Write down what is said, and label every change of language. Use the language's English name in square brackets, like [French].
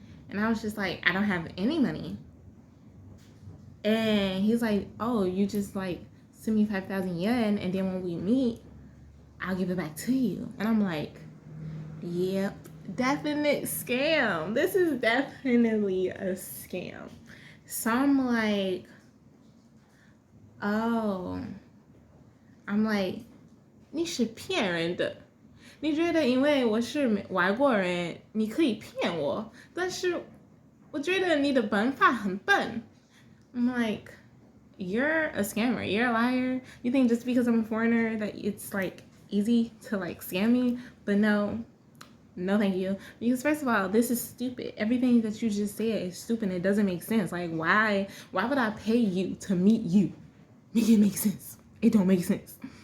[English] And I was just like, I don't have any money. And he's like, oh, you just like send me 5,000 yen, and then when we meet, I'll give it back to you. And I'm like, yep, definite scam. This is definitely a scam. So I'm like, oh, I'm like, [Chinese] 你是骗人的。你觉得因为我是外国人，你可以骗我，但是我觉得你的办法很笨。 [English] I'm like, you're a scammer. You're a liar. You think just because I'm a foreigner that it's like easy to like scam me? But no, thank you. Because first of all, this is stupid. Everything that you just said is stupid. It doesn't make sense. Like, why would I pay you to meet you? Make it make sense. It don't make sense.